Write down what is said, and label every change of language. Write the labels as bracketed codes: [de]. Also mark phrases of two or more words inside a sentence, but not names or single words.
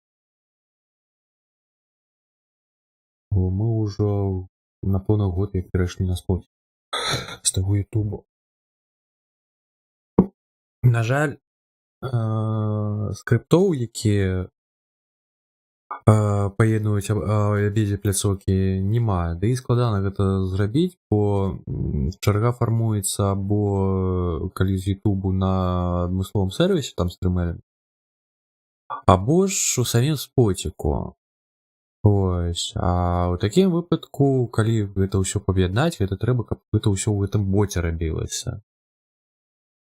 [uk] Ми уже на повний год, як перейшли на спотик. З того ютубу. На жаль, скриптов, які поєднують обидві пляцоўкі, нема. [be] Да і складана гэта зрабіць, бо чарга фармуецца або калі з ютубу на адмысловым сервісе, там стрімеры, або ж у самім спотіку. [uk] Ось. [be] А ў такім выпадку, калі гэта ўсё паб'яднаць, гэта трэба, каб гэта ўсё ў гэтым боце рабілася.